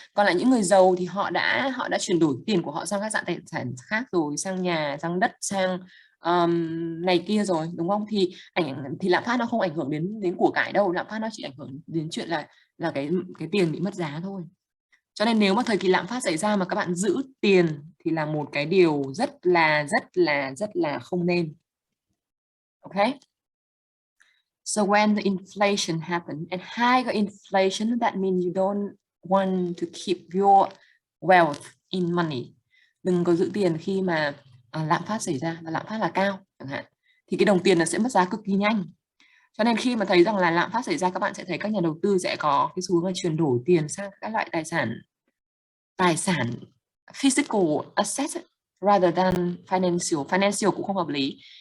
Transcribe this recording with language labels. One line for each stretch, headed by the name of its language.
Vietnamese: Còn lại những người giàu thì họ đã chuyển đổi tiền của họ sang các dạng tài sản khác rồi, sang nhà, sang đất, sang này kia rồi, đúng không? Thì lạm phát nó không ảnh hưởng đến của cải đâu, lạm phát nó chỉ ảnh hưởng đến chuyện là cái tiền bị mất giá thôi. Cho nên nếu mà thời kỳ lạm phát xảy ra mà các bạn giữ tiền thì là một cái điều rất là không nên.
English: Okay? So when the inflation happens, and higher inflation, that means you don't want to keep your wealth in money.
Vietnamese: Đừng có giữ tiền khi mà lạm phát xảy ra, và lạm phát là cao chẳng hạn, thì cái đồng tiền nó sẽ mất giá cực kỳ nhanh. Cho nên khi mà thấy rằng là lạm phát xảy ra, các bạn sẽ thấy các nhà đầu tư sẽ có cái xu hướng là chuyển đổi tiền sang các loại tài sản
English: physical assets rather than financial
Vietnamese: cũng không hợp lý.